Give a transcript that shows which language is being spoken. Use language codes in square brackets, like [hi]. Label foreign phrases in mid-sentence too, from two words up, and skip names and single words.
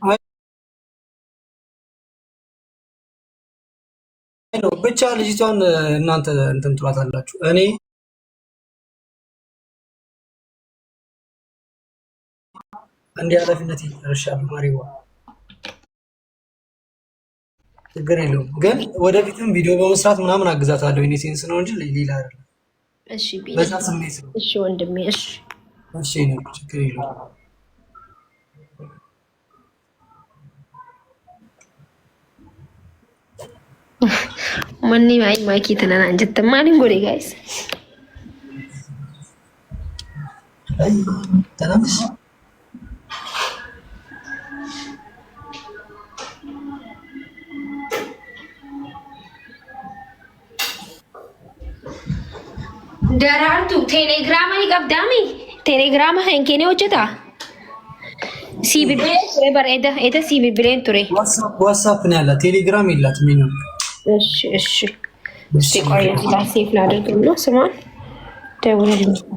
[am] ብቻ ልጅቷን እናንተ እንትን ትሏታላችሁ። እኔ እንዲህ ኃላፊነት ይጨርሻለሁ። ማሪዋ ችግር የለውም ግን ወደፊትም ቪዲዮ በመስራት ምናምን አግዛታለሁ። እኔ ሴንስ ነው እንጂ ሌላ አይደለም። እሺ በዛ ስሜት ነው። እሺ ወንድሜ እሺ እሺ ነው ችግር የለውም። [om] Manni maakii tanaan jettan maaliin godhe gaa'is? Tanaanis Daraartu teelegiraama ni qabdaami? Teelegiraama hin kennee hojjetaa? Si bilbileen ture bareeda. Eeta si bilbileen ture. [am] ዋትሳፕ ነው ያላት፣ ቴሌግራም የላትም። ምን እሺ እሺ እስቲ ቆይ ሴፍ ላድርግ ብሎ ስሟን ደውልልኝ።